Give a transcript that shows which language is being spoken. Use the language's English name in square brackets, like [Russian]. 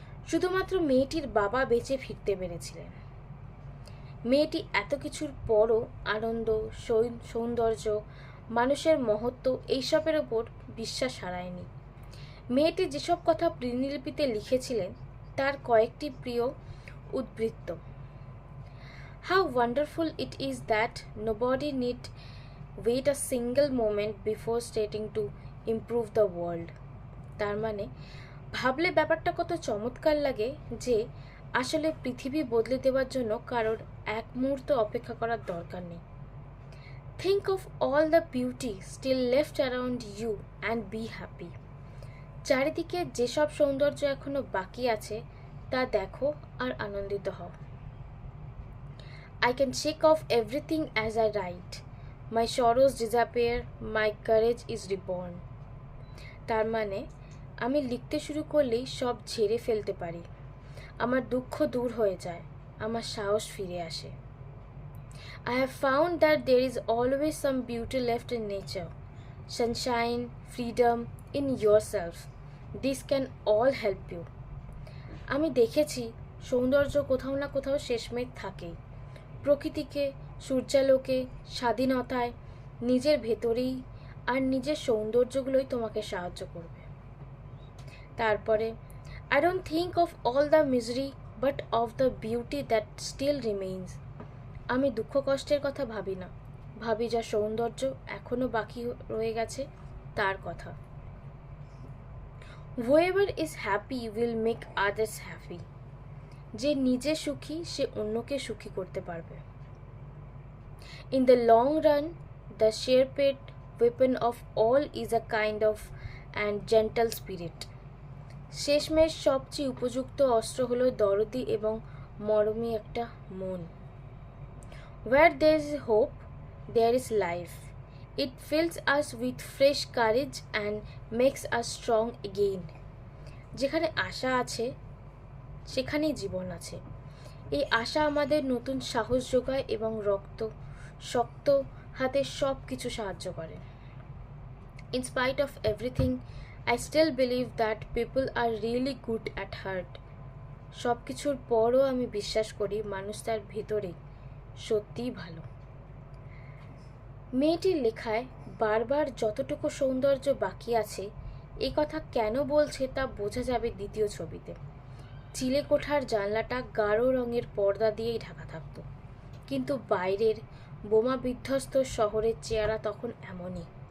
[Bangla] শুধুমাত্র মেয়েটির বাবা বেঁচে ফিরতে পেরেছিলেন। মেয়েটি এত কিছুর পরও আনন্দ, সৌন্দর্য, মানুষের মহত্ব এইসবের ওপর বিশ্বাস হারায়নি। মেয়েটি যেসব কথা দিনলিপিতে লিখেছিলেন তার কয়েকটি প্রিয় উদ্ধৃত। [English] How wonderful it is that nobody need wait a single moment before starting to improve the world. [Bangla] তার মানে, ভাবলে ব্যাপারটা কত চমৎকার লাগে যে আসলে পৃথিবী বদলে দেওয়ার জন্য কারোর এক মুহূর্ত অপেক্ষা করার দরকার নেই। [English] Think of all the beauty still left around you and be happy. [Bangla] চারিদিকে যেসব সৌন্দর্য এখনো বাকি আছে তা দেখো আর আনন্দিত হও। [English] I can shake off everything as I write. My sorrows disappear, my courage is reborn. [Bangla] তার মানে, আমি লিখতে শুরু করলেই সব ঝেড়ে ফেলতে পারি। আমার দুঃখ দূর হয়ে যায়, আমার সাহস ফিরে আসে। [English] I have found that there is always some beauty left in nature, sunshine, freedom, in yourself. This can all help you. [Bangla] আমি দেখেছি সৌন্দর্য কোথাও না কোথাও শেষমেশ থাকেই। প্রকৃতিকে, সূর্যালোকে, স্বাধীনতায়, নিজের ভেতরেই, আর নিজের সৌন্দর্যগুলোই তোমাকে সাহায্য করবে। তারপরে, [English] I don't think of all the misery but of the beauty that still remains. [Bangla] আমি দুঃখ কষ্টের কথা ভাবি না, ভাবি যা সৌন্দর্য এখনো বাকি রয়ে গেছে তার কথা। [English] Whoever is happy will make others happy. [Bangla] যে নিজে সুখী সে অন্যকে সুখী করতে পারবে। [English] In the long run, the sharpest weapon of all is a kind of and gentle spirit. [Bangla] শেষমেশ সবচেয়ে উপযুক্ত অস্ত্র হলো দরদি এবং মরমী একটা মন। [English] Where there is hope, there is life. It fills us with fresh courage and makes us strong again. [Bangla] যেখানে আশা আছে সেখানেই জীবন আছে। এই আশা আমাদের নতুন সাহস যোগায় এবং শক্ত হাতে সব কিছু সাহায্য করে। [English] In spite of everything, I still believe that people are really good at heart. [Bangla] সব কিছুর পরও আমি বিশ্বাস করি মানুষ তার ভেতরে সত্যিই ভালো। মেয়েটির লেখায় বারবার যতটুকু সৌন্দর্য বাকি আছে এই কথা কেন বলছে তা বোঝা যাবে দ্বিতীয় ছবিতে। চিলেকোঠার জানলাটা গাঢ় রঙের পর্দা দিয়েই ঢাকা থাকত, কিন্তু বাইরের বোমা বিধ্বস্ত শহরের চেহারা তখন এমনই।